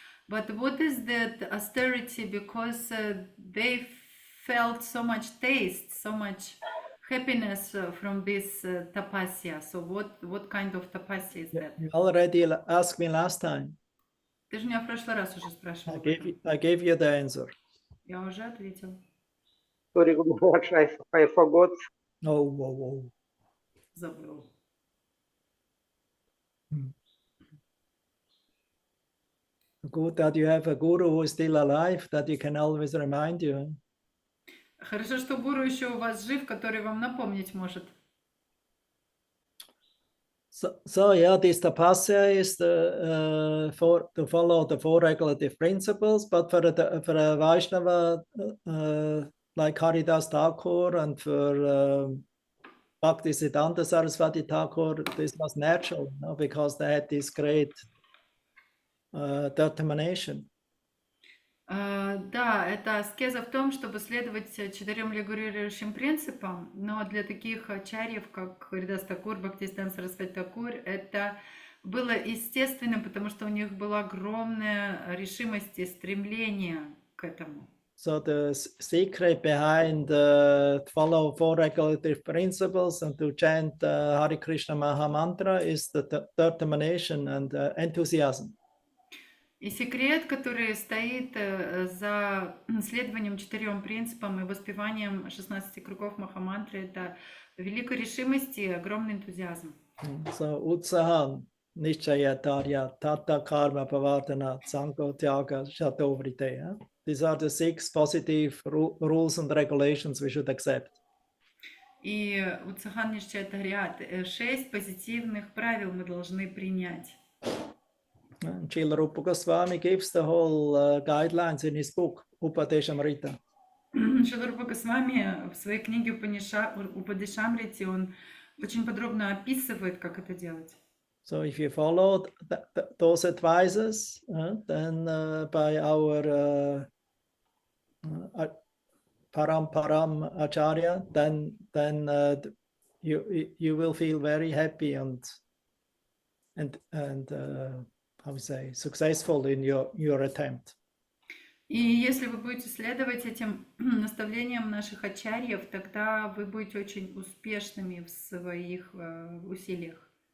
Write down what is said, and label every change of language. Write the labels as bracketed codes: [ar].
[en] But what is that austerity? Because they felt so much taste, so much happiness from this tapasya. So what kind of tapasya is that? You already asked me last time. [ru] Ты же меня в прошлый раз уже спрашивал. [en] I gave you the answer. [ru] Я уже ответил. [en] Sorry, Guru Maharaj, I forgot. Oh. [ru] Забыл. [en] Good that you have a guru who is still alive, that he can always remind you. [ru] Хорошо, что гуру еще у вас жив, который вам напомнить может. [en] So yeah, this tapasya is to follow the four regulative principles, but for a Vaishnava like Haridas Thakur and for Bhaktisiddhanta Saraswati Thakur, this was natural, because they had this great determination. [ru] Да, это аскеза в том, чтобы следовать 4 регулирующим принципам, но для таких ачарьев, как Харидас Такур, Бхактисиданта Сарасвати Такур, это было естественным, потому что у них была огромная решимость и стремление к этому. [en] So the secret behind follow four regulative principles and to chant Hare Krishna Maha Mantra is the determination and enthusiasm. [ru] И секрет, который стоит за следованием 4 принципам и воспеванием 16 кругов Махамантры, это великая решимость и огромный энтузиазм. [sa] So Utsahan, Nishchaya Tarya, Tata Karma Pavatana, Sanko Tyaga, Shatovrite. [en] These are the 6 positive rules and regulations we should accept. [ru] И Утсахан Нишчая Тарьят, 6 позитивных правил мы должны принять. [en] Srila Rupa Goswami gives the whole guidelines in his book, Upadeshamrita. [ru] Шрила Рупа Госвами в своей книге Упадешамрите он очень подробно описывает, как это делать. [en] So if you follow those advices, then by our param acharya, then you will feel very happy and how to say, successful in your attempt. [ru] И если вы будете следовать этим наставлениям наших ачарьев, тогда вы будете очень успешными в своих усилиях.